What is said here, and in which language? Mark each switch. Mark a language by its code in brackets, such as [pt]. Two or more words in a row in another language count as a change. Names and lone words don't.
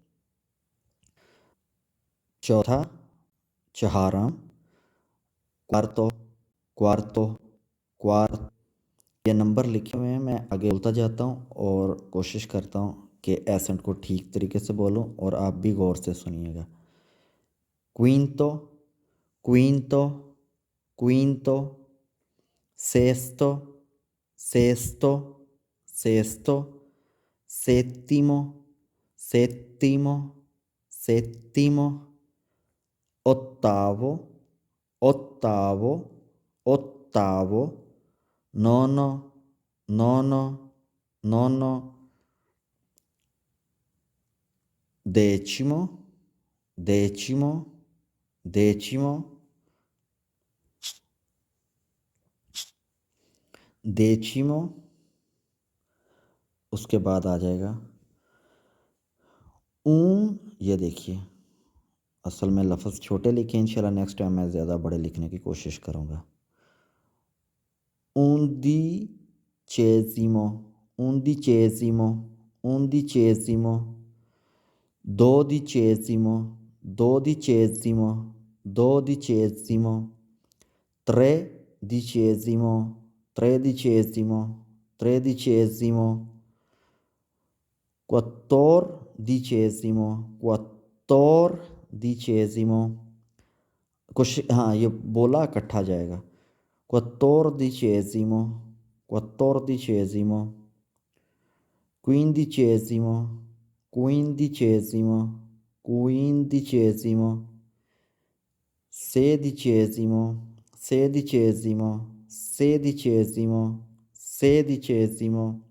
[hi] चौथा, चहारा, [it] quarto, quarto, quart. [hi] ये नंबर लिखे हुए हैं, मैं आगे बोलता जाता हूँ और कोशिश करता हूँ कि एसेंट को ठीक तरीके से बोलूँ, और आप भी गौर से सुनिएगा। [it] quinto, quinto, quinto, सेsto, sesto, sesto, settimo, settimo, settimo, ottavo, ottavo, ottavo, nono, nono, nono, decimo, decimo, decimo, decimo। [hi] उसके बाद आ जाएगा ये देखिए, असल में लफ्ज़ छोटे लिखे, इंशाल्लाह [en] next time [hi] मैं ज़्यादा बड़े लिखने की कोशिश करूँगा। [it] undicesimo, undicesimo, undicesimo, dodicesimo, dodicesimo, dodicesimo, tredicesimo, tredicesimo, tredicesimo, quattordicesimo, quattordicesimo। [hi] कुछ हाँ, ये बोला इकट्ठा जाएगा। [it] quattordicesimo, quattordicesimo, quindicesimo, quindicesimo, quindicesimo, sedicesimo, sedicesimo, sedicesimo, sedicesimo,